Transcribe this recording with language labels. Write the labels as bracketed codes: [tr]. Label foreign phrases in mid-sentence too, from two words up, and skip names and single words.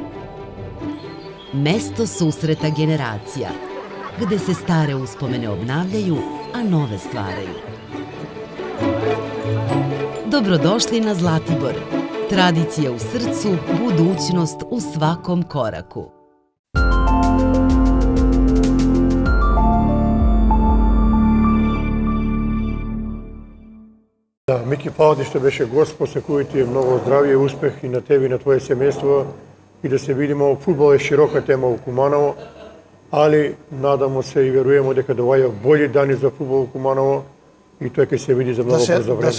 [sr] Mesto susreta generacija, gde se stare uspomene obnavljaju, a nove stvaraju. Dobrodošli na Zlatibor. Tradicija u srcu, budućnost u svakom koraku. [mk] Да, Мики, фала ти што беше гост, после кој ти е многу здравје, успех и на тебе и на твое семејство, и да се видиме. Фудбал е широка тема у Куманово, али надамо се и веруемо дека доаѓа болji дани за фудбал у Куманово, и тоа ќе се види за многу брзо време.